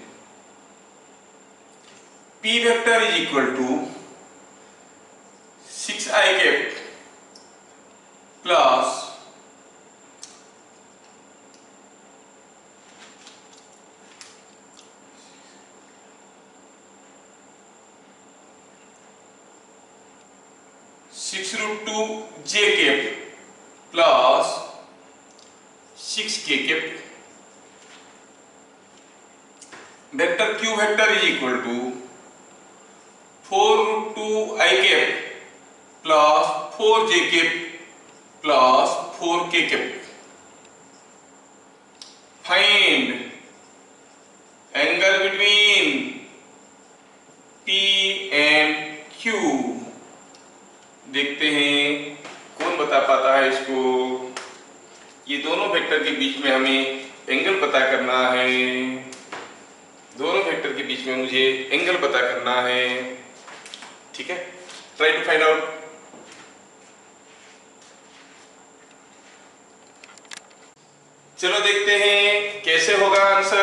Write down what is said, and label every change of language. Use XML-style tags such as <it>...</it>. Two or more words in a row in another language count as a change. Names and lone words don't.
<en>P vector is equal to 6i cap plus 6 root 2 j cap plus 6k cap. Vector q vector is equal to 4 root 2 I cap plus 4j cap plus 4k cap. Find angle between P and Q.</en> <hi>देखते हैं कौन बता पाता है इसको। ये दोनों वेक्टर के बीच में हमें एंगल पता करना है, दोनों वेक्टर के बीच में मुझे एंगल पता करना है। ठीक है,</hi> <en>try to find out.</en> <hi>चलो देखते हैं कैसे होगा आंसर।</hi>